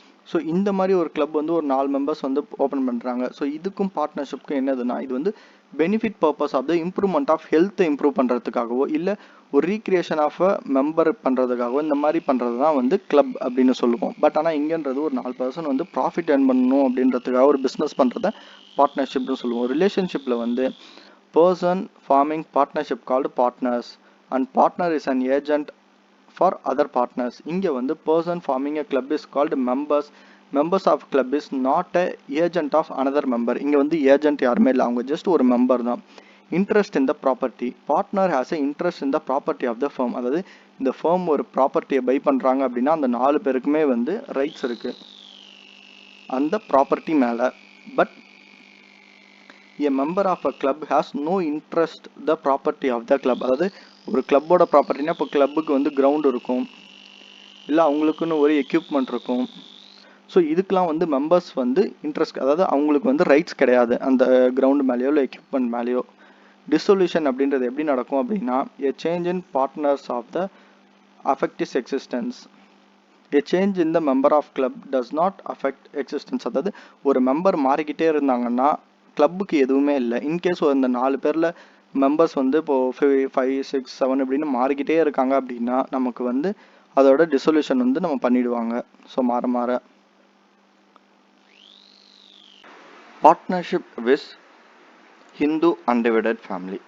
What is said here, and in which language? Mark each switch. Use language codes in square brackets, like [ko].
[ta] So இந்த மாதிரி ஒரு கிளப் வந்து ஒரு 4 மெம்பர்ஸ் வந்து ஓப்பன் பண்ணுறாங்க. ஸோ இதுக்கும் பார்ட்னர்ஷிப்க்கும் என்னதுன்னா இது வந்து benefit purpose of the improvement of ஹெல்த்தை இம்ப்ரூவ் பண்ணுறதுக்காகவோ இல்லை ஒரு ரீக்ரியேஷன் ஆஃப் அ மெம்பர் பண்ணுறதுக்காகவோ இந்த மாதிரி பண்ணுறது தான் வந்து கிளப் அப்படின்னு சொல்லுவோம். பட் ஆனால் இங்கேன்றது ஒரு 4 பர்சன் வந்து ப்ராஃபிட் ஏர்ன் பண்ணணும் அப்படின்றதுக்காக ஒரு பிஸ்னஸ் பண்ணுறத பார்ட்னர்ஷிப்னு சொல்லுவோம். [en] ரிலேஷன்ஷிப்பில் வந்து person forming partnership called partners and partner is an agent for other partners. [ta] இங்க வந்து [en] person forming a club is called members. Members of club is not a agent of another member. [ta] இங்க வந்து agent யாருமே இல்லை, அவங்க just ஒரு member தான். [en] Interest in the property. Partner has a interest in the property of the firm. [ta] அதாவது இந்த firm ஒரு ப்ராப்பர்ட்டியை பை பண்றாங்க அப்படின்னா அந்த 4 பேருக்குமே வந்து ரைட்ஸ் இருக்கு அந்த ப்ராப்பர்ட்டி மேல. [en] But a member of a club has no interest the property of the club. [ta] அதாவது ஒரு கிளப்போட ப்ராப்பர்ட்டினா இப்போ கிளப்புக்கு வந்து கிரவுண்ட் இருக்கும், இல்லை அவங்களுக்குன்னு ஒரு எக்யூப்மெண்ட் இருக்கும். ஸோ இதுக்கெலாம் வந்து மெம்பர்ஸ் வந்து இன்ட்ரெஸ்ட், அதாவது அவங்களுக்கு வந்து ரைட்ஸ் கிடையாது அந்த கிரவுண்ட் மேலேயோ இல்லை எக்யூப்மெண்ட் மேலேயோ. டிசொல்யூஷன் அப்படின்றது எப்படி நடக்கும் அப்படின்னா, [en] a change in partners of the affect its existence. A change in the member of club does not affect existence. [ta] அதாவது ஒரு மெம்பர் மாறிக்கிட்டே இருந்தாங்கன்னா கிளப்புக்கு எதுவுமே இல்லை. இன்கேஸ் இந்த 4 பேரில் மெம்பர்ஸ் வந்து இப்போ 5, 6, 7 இப்படின்னு மாறிக்கிட்டே இருக்காங்க அப்படின்னா நமக்கு வந்து அதோட டிசொல்யூஷன் வந்து நம்ம பண்ணிடுவாங்க. ஸோ மாற மாற partnership with Hindu undivided family.